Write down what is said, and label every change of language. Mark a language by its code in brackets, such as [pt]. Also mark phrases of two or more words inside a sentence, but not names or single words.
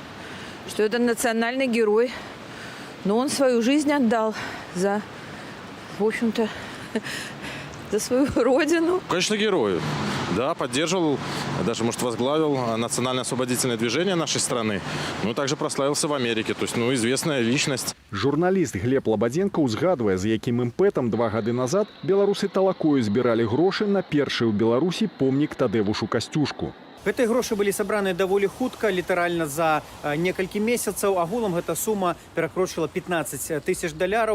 [ru] Что это национальный герой. Но он свою жизнь отдал за, в общем-то, за свою родину. Конечно, герой. Да, поддерживал, даже, может, возглавил национально-освободительное движение нашей страны. Ну, также прославился в Америке. То есть, ну, известная личность. [be] Журналіст Глеб Лабадзенко ўзгадвае, з якім імпэтам 2 гады назад беларусы талакою збіралі грошы на першы ў Беларусі помнік Тадеушу Касцюшку. Гэтыя грошы былі сабраны даволі хутка, літаральна за некалькі месяцаў. Агулам гэта сума перакрочыла $15 000.